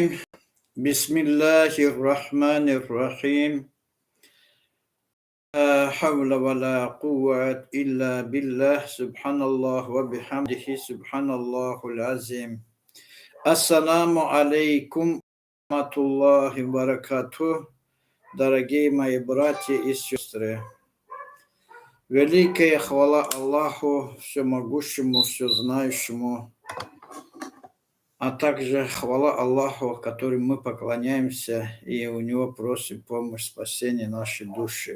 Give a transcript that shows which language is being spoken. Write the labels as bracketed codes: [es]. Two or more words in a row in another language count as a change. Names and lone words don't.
[ar] بسم الله الرحمن الرحيم. لا حول ولا قوة إلا بالله سبحان الله وبحمده سبحان الله العظيم. السلام عليكم رحمة الله بركاته. [ru] Дорогие мои братья и сестры, великая хвала Аллаху, всемогущему, всезнающему, а также хвала Аллаху, которому мы поклоняемся и у Него просим помощь, спасения нашей души.